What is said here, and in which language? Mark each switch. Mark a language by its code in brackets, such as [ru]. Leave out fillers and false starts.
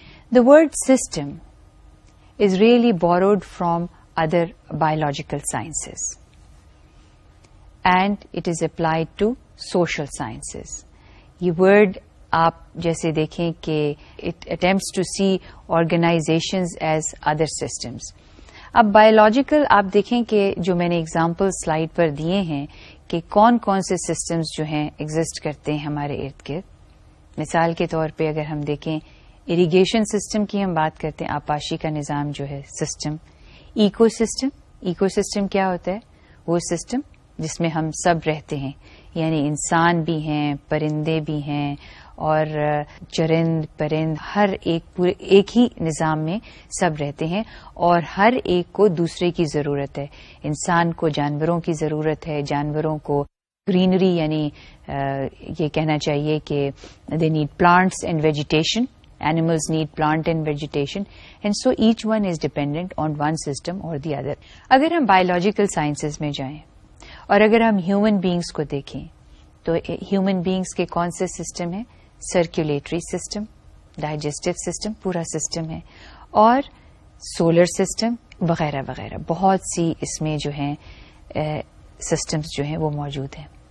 [en] The word system is really borrowed from other biological sciences, and it is applied to social sciences. یہ word [ur] آپ جیسے دیکھیں کہ [en] it attempts to see organizations as other systems. [ur] اب biological آپ دیکھیں کہ جو میں نے اگزامپل سلائیڈ پر دیے ہیں کہ کون کون سے سسٹمز جو ہیں ایگزسٹ کرتے ہیں ہمارے ارد گرد. مثال کے طور پہ اگر ہم دیکھیں اریگیشن سسٹم کی ہم بات کرتے ہیں، آبپاشی کا نظام جو ہے سسٹم. ایکو سسٹم کیا ہوتا ہے؟ وہ سسٹم جس میں ہم سب رہتے ہیں، یعنی انسان بھی ہیں، پرندے بھی ہیں، اور چرند پرند ہر ایک ہی نظام میں سب رہتے ہیں، اور ہر ایک کو دوسرے کی ضرورت ہے. انسان کو جانوروں کی ضرورت ہے، جانوروں کو گرینری، یعنی یہ کہنا چاہیے کہ [en] They need plants and vegetation. Animals need plant and vegetation, and so each one is dependent on one system or the other. [ur] اگر ہم بایولوجیکل سائنسز میں جائیں اور اگر ہم ہیومن بینگز کو دیکھیں تو ہیومن بینگز کے کون سے سسٹم ہیں؟ سرکولیٹری سسٹم، ڈائجسٹو سسٹم پورا سسٹم ہے، اور سولر سسٹم وغیرہ وغیرہ بہت سی اس میں جو ہیں سسٹمز جو ہیں وہ موجود ہیں.